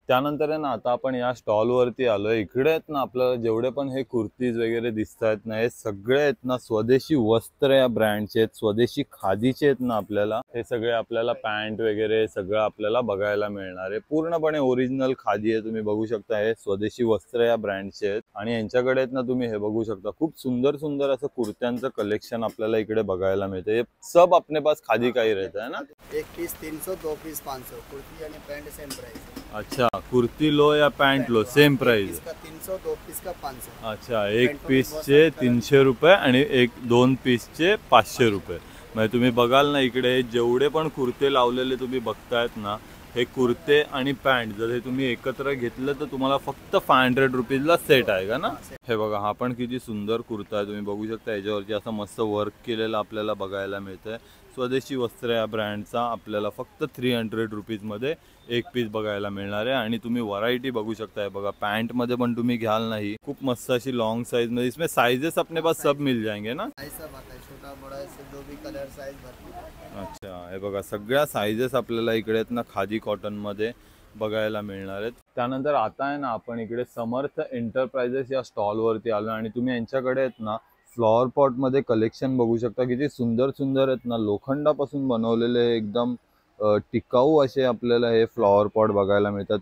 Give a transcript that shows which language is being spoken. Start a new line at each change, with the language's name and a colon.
Marathi: त्यानंतर आहे ना आता आपण या स्टॉल वरती आलोय. इकडे आहेत ना आपल्याला जेवढे पण हे कुर्तीज वगैरे दिसत आहेत ना, हे सगळे आहेत ना स्वदेशी वस्त्र या ब्रँडचे आहेत, स्वदेशी खादीचे आहेत ना. आपल्याला हे सगळे आपल्याला पॅन्ट वगैरे सगळं आपल्याला बघायला मिळणार आहे. पूर्णपणे ओरिजिनल खादी आहे. तुम्ही बघू शकता हे स्वदेशी वस्त्र या ब्रँडचे आहेत, आणि यांच्याकडे आहेत ना तुम्ही हे बघू शकता खूप सुंदर असं कुर्त्यांचं कलेक्शन आपल्याला इकडे बघायला मिळते.
Hindi: ये सब अपने पास खादी का ही रहता है ना? 1 पीस 300, 2 पीस 500, कुर्ती आणि पैंट सेम प्राइस। अच्छा, कुर्ती लो या पैंट लो सेम प्राइस? इसका 300, 2 पीस का 500।
Marathi: अच्छा, 1 पीसचे 300 रुपये आणि 2 पीसचे 500 रुपये. म्हणजे तुम्ही बघाल ना इकडे जेवढे पण कुर्ते लावलेले तुम्ही बघतायत ना, हे कुर्ते आणि पॅन्ट जर हे तुम्ही एकत्र घेतलं तर तुम्हाला फक्त 500 रुपीजला सेट आहे का ना? हे बघा हा पण किती सुंदर कुर्ता आहे. तुम्ही बघू शकता याच्यावरती असं मस्त वर्क केलेलं आपल्याला बघायला मिळतंय. स्वदेशी वस्त्र या ब्रँडचा आपल्याला फक्त 300 रुपीजमध्ये 1 पीस बघायला मिळणार आहे. आणि तुम्ही व्हरायटी बघू शकताय. बघा पॅन्ट मध्ये पण तुम्ही घ्याल नाही, खूप मस्त अशी लॉन्ग साइज मध्ये.
Hindi: इसमें साइजेस अपने पास सब मिल जाएंगे ना? ऐसा आता है, छोटा बड़ा से जो भी कलर साइज भरपूर।
Marathi: अच्छा, हे बघा सगळ्या साइजेस आपल्याला इकडे आहेत ना खादी कॉटन मध्ये बघायला मिळणार आहेत. त्यानंतर आता आहे ना आपण इकडे समर्थ एंटरप्राइजेस या स्टॉल वरती आलो, आणि तुम्ही यांच्याकडे आहेत ना फ्लॉवर पॉट मध्ये कलेक्शन बघू शकता. किती सुंदर आहेत ना, लोखंडापासून बनवलेले एकदम टिकाऊ असे आपल्याला हे फ्लॉवर पॉट बघायला मिळतात.